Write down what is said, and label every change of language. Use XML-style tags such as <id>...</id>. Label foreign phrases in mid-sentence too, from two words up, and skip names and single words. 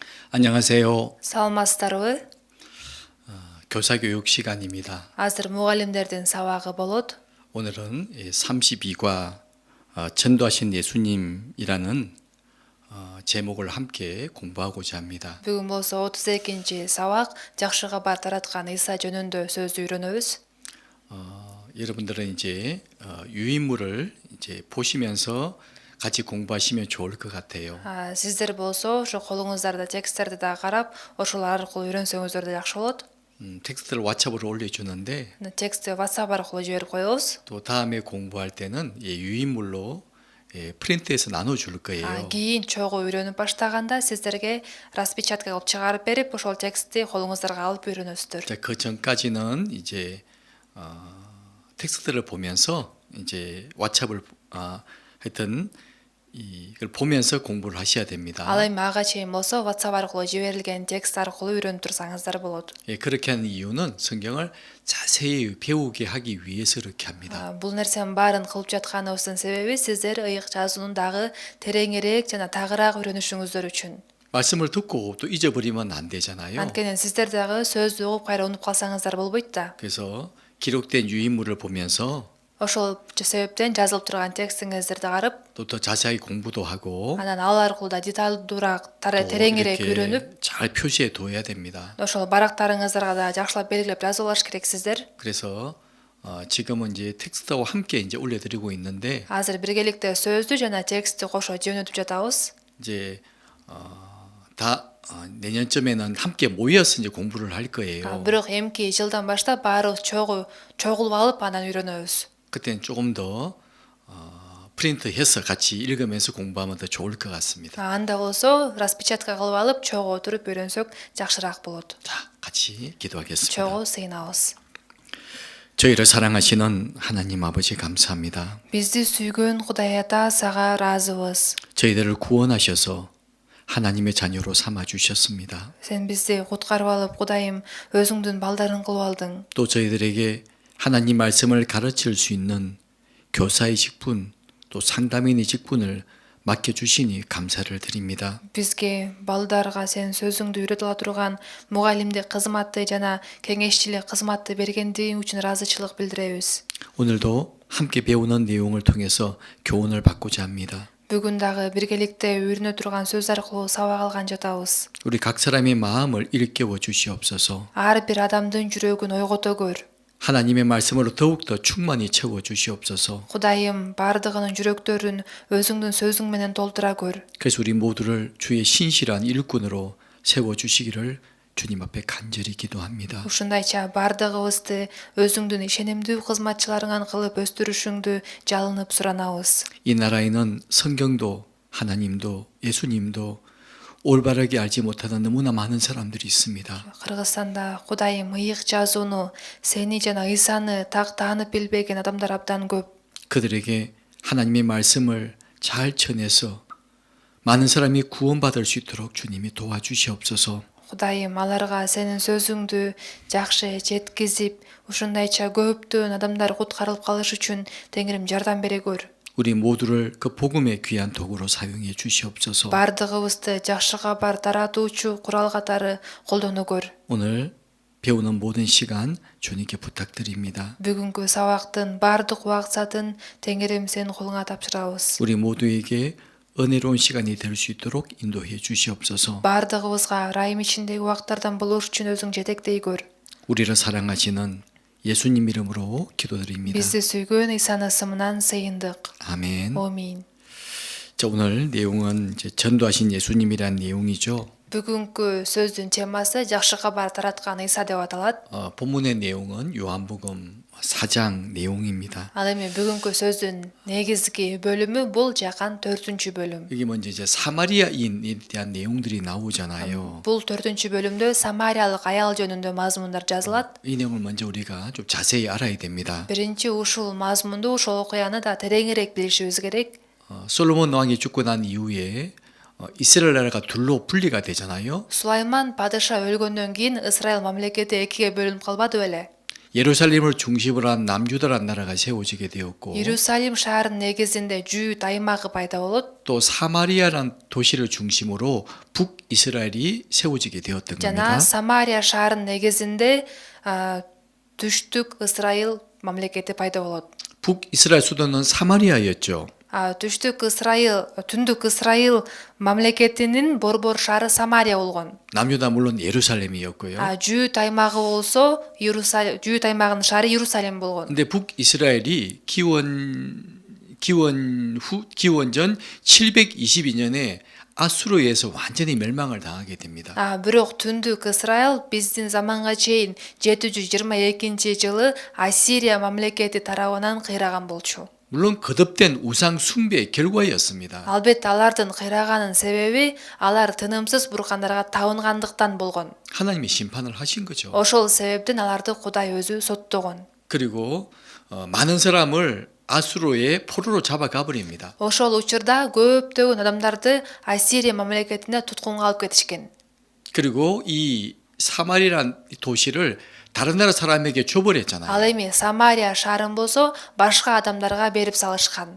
<ko>안녕하세요.</ko> <ky>Саламатсыздарбы?</ky> <ko>교사 교육 시간입니다.</ko> <ky>Азыр мугалимдердин сабагы болот.</ky> <ko>오늘은 32과 전도하신 예수님이라는 제목을 함께 공부하고자 합니다.</ko> <ky>Бүгүн болсо 32-ci сабак жакшы кабар тараткан Иса жөнүндө сөздү үйрөнөбүз.</ky> <ko>여러분들은 이제 유인물을 이제 보시면서 같이 공부하시면 좋을 것 같아요.</ko> <ky>Сиздер болсо ошо колуңуздарда тексттерди да карап, ошол аркылуу үйрөнсөңүздөр да жакшы болот.</ky> <ko>텍스트를 왓츠업으로 올려주는데</ko> <ky>Текстти WhatsApp аркылуу жиберип коебуз.</ky> <ko>또 다음에 공부할 때는 유인물로 프린트해서 나눠줄 거예요.</ko> <ky>Кийин чогуу үйрөнүп баштаганда сиздерге распечатка кылып чыгарып берип, ошол текстти колуңуздарга алып үйрөнөсүздөр.</ky> <ko>자, 그 전까지는 이제 텍스트를 보면서 이제 왓츠업을 하여튼 이걸 보면서 공부를 하셔야 됩니다.</ko> <ky>Ал эми ага чейин болсо WhatsApp аркылуу жиберилген текст аркылуу үйрөнүп турсаңыздар болот.</ky> <ko>그렇게 하는 이유는 성경을 자세히 배우게 하기 위해서 그렇게 합니다.</ko> <ky>Бул нерсенин баарын кылып жатканыбыздын себеби сиздер ыйык жазуунун дагы тереңирээк жана тагыраак үйрөнүшүңүздөр үчүн.</ky> <ko>말씀을 듣고 또 잊어버리면 안 되잖아요.</ko> <ky>Анткени сиздер дагы сөздү угуп кайра унутуп калсаңыздар болбойт да.</ky> <ko>그래서 기록된 유인물을 보면서</ko> <ky>Ошол себептен жазылып турган текстиңиздерди карап,</ky> <ko>또 더 자세히 공부도 하고</ko> <ky>анан ал аркылуу да деталдуураак,</ky> <ko>또</ko> <ky>тереңирээк</ky> <ko>이렇게</ko> <ky>үйрөнүп,</ky> <ko>잘 표시해 둬야 됩니다.</ko> <ky>ошол барактарыңыздарга да жакшылап белгилеп жазып алыш керек сиздер.</ky> <ko>그래서 지금은 이제 텍스트와 함께 이제 올려드리고 있는데</ko> <ky>Азыр биргеликте сөздү жана текстти кошо жөнөтүп жатабыз.</ky> <ko>이제 다 내년쯤에는 함께 모여서 이제 공부를 할 거예요.</ko> <ky>Бирок эмки жылдан баштап баарыбыз чогулуп алып анан үйрөнөбүз.</ky> <ko>그때는 조금 더 프린트해서 같이 읽으면서 공부하면 더 좋을 것 같습니다.</ko> <ky>Анда болсо распечатка кылып алып чогуу отуруп үйрөнсөк жакшыраак болот.</ky> <ko>자, 같이 기도하겠습니다.</ko> <ky>Чогуу сыйынабыз.</ky> <ko>저희를 사랑하시는 하나님 아버지 감사합니다.</ko> <ky>Бизди сүйгөн Кудай Ата сага ыраазыбыз.</ky> <ko>저희들을 구원하셔서 하나님의 자녀로 삼아 주셨습니다.</ko> <ky>Сен бизди куткарып алып, Кудайым, өзүңдүн балдарың кылып алдың.</ky> <ko>또 저희들에게 하나님 말씀을 가르칠 수 있는 교사의 직분, 또 상담인의 직분을 맡겨주시니 감사를 드립니다.</ko> <ky>Бизге балдарга сен сөзүңдү үйрөтө ала турган мугалимдик кызматты жана кеңешчилик кызматты бергендигиң үчүн ыраазычылык билдиребиз.</ky> <ko>오늘도 함께 배우는 내용을 통해서 교훈을 받고자 합니다.</ko> <ky>Бүгүн дагы биргеликте үйрөнө турган сөз аркылуу сабак алган жатабыз.</ky> <ko>우리 각 사람의 마음을 일깨워 주시옵소서.</ko> <ky>Ар бир адамдын жүрөгүн ойгото көр.</ky> <ko>하나님의 말씀으로 더욱더 충만히 채워 주시옵소서.</ko> <ky>Кудайым, бардыгынын жүрөктөрүн өзүңдүн сөзүң менен толтура көр.</ky> <ko>그래서 우리 모두를 주의 신실한 일꾼으로 세워 주시기를 주님 앞에 간절히 기도합니다.</ko> <ky>Ушундайча бардыгыбызды өзүңдүн ишенимдүү кызматчыларыңан кылып өстүрүшүңдү жалынып суранабыз.</ky> <ko>이 나라에는 성경도 하나님도 예수님도 올바르게 알지 못하는 너무나 많은 사람들이 있습니다.</ko> <ky>Кыргызстанда Кудайым ыйык жазууну, сени жана Исаны так таанып билбеген адамдар абдан көп.</ky> <ko>그들에게 하나님의 말씀을 잘 전해서 많은 사람이 구원받을 수 있도록 주님이 도와주시옵소서.</ko> <ky>Кудайым, аларга сенин сөзүңдү жакшы жеткизип, ушундайча көптөн адамдар куткарылып калыш үчүн Теңирим жардам бере көр.</ky> <ko>우리 모두를 그 복음의 귀한 도구로 사용해 주시옵소서.</ko> <ky>Бардыгыбызды жакшы кабар таратуучу курал катары колдоно көр.</ky> <ko>오늘 배우는 모든 시간 주님께 부탁드립니다.</ko> <ky>Бүгүнкү сабактын бардык убакытын Теңирим сенин колуңа тапшырабыз.</ky> <ko>우리 모두에게 은혜로운 시간이 될 수 있도록 인도해 주시옵소서.</ko> <ky>Бардыгыбызга райым ичиндеги убакыттардан болуш үчүн өзүң жетектей көр.</ky> <ko>우리를 사랑하시는 예수님 이름으로 기도드립니다.</ko> <ky>Бизди сүйгөн Исанын ысымынан сыйындык.</ky> <ko>아멘.</ko> <ky>Амин.</ky> <ko>자, 오늘 내용은 이제 전도하신 예수님이란 내용이죠.</ko> <ky>Бүгүнкү сөздүн темасы жакшы кабар тараткан Иса деп аталат.</ky> <ko>본문의 내용은 요한복음 4장 내용입니다.</ko> <ky>Ал эми бүгүнкү сөздүн негизги бөлүмү бул жакан 4-бөлүм.</ky> <ko>여기 먼저 이제 사마리아인에 대한 내용들이 나오잖아요.</ko> <ky>Бул 4-бөлүмдө Самариялык аял жөнүндө мазмундар жазылат.</ky> <ko>이 내용을 먼저 우리가 좀 자세히 알아야 됩니다.</ko> <ky>Биринчи ушул мазмунду, ушул окуяны да тереңирээк билишибиз керек.</ky> <ko>솔로몬 왕이 죽고 난 이후에 이스라엘 나라가 둘로 분리가 되잖아요.</ko> <ky>Сулайман падыша өлгөндөн кийин Исраил мамлекети экиге бөлүнүп калбады беле?</ky> <ko>예루살렘을 중심으로 한 남유다라는 나라가 세워지게 되었고</ko> <ky>Иерусалим шаарынын негизинде Жүйүт аймагы пайда болот.</ky> <ko>또 사마리아라는 도시를 중심으로 북이스라엘이 세워지게 되었던</ko> <ky>Жана</ky> <ko>겁니다.</ko> <ky>Самария шаарынын негизинде түштүк Ысрайыл мамлекети пайда болот.</ky> <ko>북이스라엘 수도는 사마리아였죠.</ko> <ky>Түштүк Ысрайыл, түндүк Ысрайыл мамлекетинин борбор шаары Самария болгон.</ky> <ko>남유다 물론 예루살렘이었고요.</ko> <ky>Жүйүт аймагы болсо Жүйүт аймагынын шаары Иерусалим болгон.</ky> <ko>근데 북이스라엘이 기원전 722년에 아수르에서 완전히 멸망을 당하게 됩니다.</ko> <ky>Бирок түндүк Ысрайыл биздин заманга чейин 722-жылы Ассирия мамлекети тарабынан кыйраган болчу.</ky> <ko>물론 거듭된 우상 숭배의 결과였습니다.</ko> <ky>Албетте алардын кыйраганын себеби алар тынымсыз буркандарга табынгандыктан болгон.</ky> <ko>하나님이 심판을 하신 거죠.</ko> <ky>Ошол себептен аларды Кудай өзү соттогон.</ky> <ko>그리고 많은 사람을 아수르의 포로로 잡아가 버립니다.</ko> <ky>Ошол учурда көптөгөн адамдарды Ассирия мамлекетине туткунга алып кетишкен.</ky> <ko>그리고 이 사마리라는 도시를 다른 나라 사람에게 줘버렸잖아요.</ko> <ky>Ал эми Самария шаарын болсо башка адамдарга берип салышкан.</ky>